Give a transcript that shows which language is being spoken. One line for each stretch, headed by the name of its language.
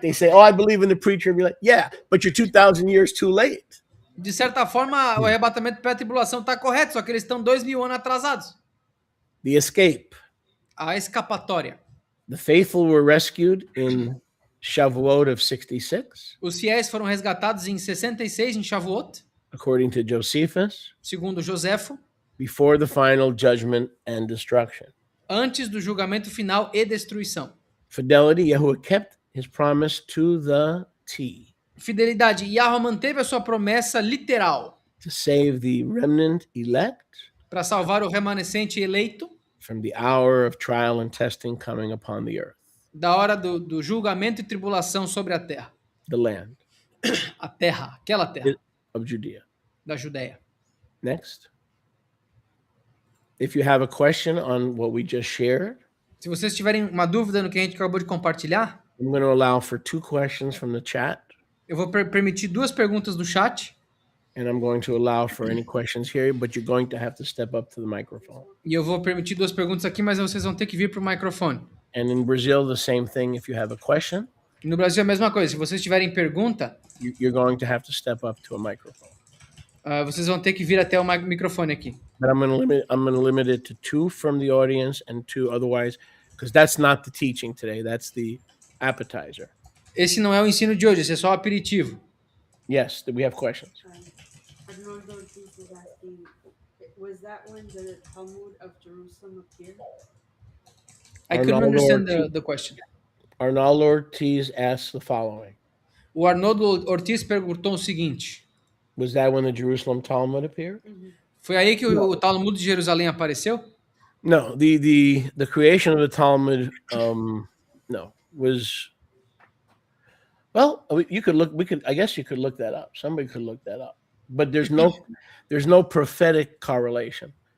English: They say, oh, I believe in the pre-tribulation. Yeah, but you're 2,000 years too late.
Portuguese: De certa forma, o arrebatamento pré-tribulação está correto, só que eles estão 2.000 anos atrasados.
English: The escape.
Portuguese: A escapatória.
English: The faithful were rescued in Shavuot of 66,
Portuguese: Os fiéis foram resgatados em 66, em Shavuot,
English: according to Josephus,
Portuguese: segundo Joséfo,
English: before the final judgment and destruction.
Portuguese: antes do julgamento final e destruição.
English: Fidelity, Yahuwah kept his promise to the T,
Portuguese: Fidelidade, Yahweh manteve a sua promessa literal
English: to save the remnant elect
Portuguese: para salvar o remanescente eleito
English: from the hour of trial and testing coming upon the earth,
Portuguese: da hora do julgamento e tribulação sobre a terra.
English: the land
Portuguese: A terra, aquela terra
English: of Judea.
Portuguese: da Judéia.
English: Next. If you have a question on what we just shared,
Portuguese: Se vocês tiverem uma dúvida no que a gente acabou de compartilhar,
English: I'm going to allow for 2 questions from the chat.
Portuguese: eu vou permitir 2 perguntas do chat.
English: And I'm going to allow for any questions here, but you're going to have to step up to the microphone.
Portuguese: E eu vou permitir 2 perguntas aqui, mas vocês vão ter que vir para o microfone.
English: And in Brazil, the same thing. If you have a question,
Portuguese: E no Brasil é a mesma coisa. Se vocês tiverem pergunta,
English: you're going to have to step up to a microphone.
Portuguese: vocês vão ter que vir até o microfone aqui.
English: But I'm going to limit it to 2 from the audience and 2 otherwise, because that's not the teaching today. That's the appetizer.
Portuguese: Esse não é o ensino de hoje, esse é só o aperitivo.
English: Yes, we have questions. Arnoldo Ortiz was asking, was that when the Talmud of Jerusalem appeared? I couldn't
Portuguese: Arnaldo
English: understand
Portuguese: Ortiz.
English: the question. Arnaldo Ortiz asks the following.
Portuguese: O Arnoldo Ortiz perguntou o seguinte:
English: Was that when the Jerusalem Talmud appeared?
Portuguese: foi aí que o Talmud de Jerusalém apareceu?
English: No, the creation of the Talmud, no, was, well, you could look, I guess you could look that up. Somebody could look that up. But there's no prophetic correlation.